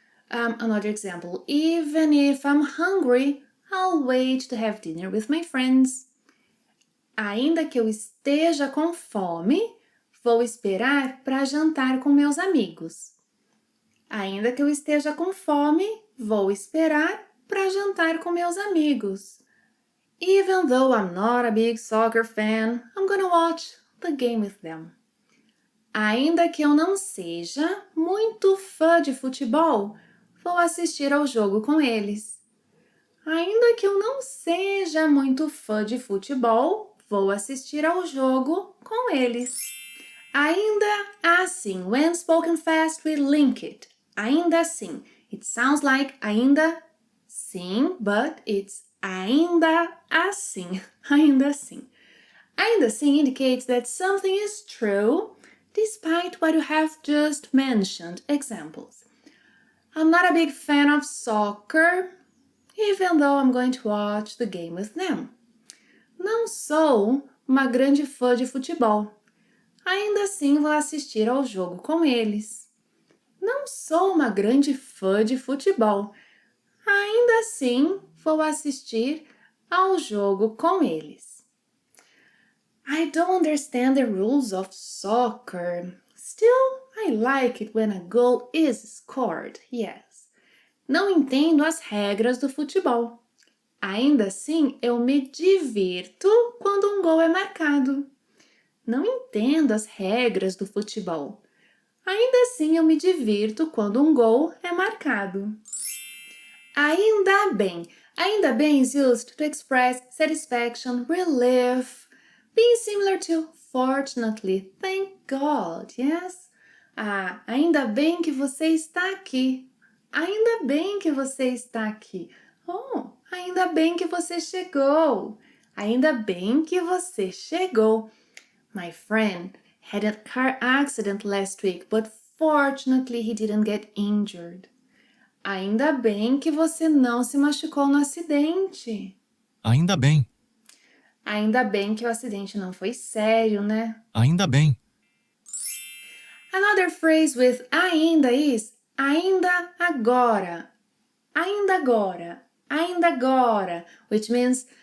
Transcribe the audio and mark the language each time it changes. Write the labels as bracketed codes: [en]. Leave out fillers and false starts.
[en] Another example. Even if I'm hungry, I'll wait to have dinner with my friends. [pt] Ainda que eu esteja com fome, vou esperar para jantar com meus amigos. Ainda que eu esteja com fome, vou esperar para jantar com meus amigos. [en] Even though I'm not a big soccer fan, I'm gonna watch the game with them. [pt] Ainda que eu não seja muito fã de futebol, vou assistir ao jogo com eles. Ainda que eu não seja muito fã de futebol, vou assistir ao jogo com eles. [en] Ainda assim, when spoken fast, we link it. Ainda assim. It sounds like ainda sim, but it's ainda assim. Ainda assim. Ainda assim indicates that something is true despite what you have just mentioned. Examples. I'm not a big fan of soccer, even though I'm going to watch the game with them. [pt] Não sou uma grande fã de futebol. Ainda assim vou assistir ao jogo com eles. Não sou uma grande fã de futebol. Ainda assim vou assistir ao jogo com eles. [en] I don't understand the rules of soccer. Still, I like it when a goal is scored. Yes. [pt] Não entendo as regras do futebol. Ainda assim, eu me divirto quando um gol é marcado. Não entendo as regras do futebol. Ainda assim, eu me divirto quando um gol é marcado. Ainda bem. [en] Ainda bem is used to express satisfaction, relief, being similar to fortunately, thank God, yes? [pt] Ainda bem que você está aqui. Ainda bem que você está aqui. Ainda bem que você chegou. Ainda bem que você chegou. [en] My friend had a car accident last week, but fortunately he didn't get injured. [pt] Ainda bem que você não se machucou no acidente. Ainda bem. Ainda bem que o acidente não foi sério, né? Ainda bem. [en] Another phrase with ainda is ainda agora. Ainda agora. Ainda agora, which means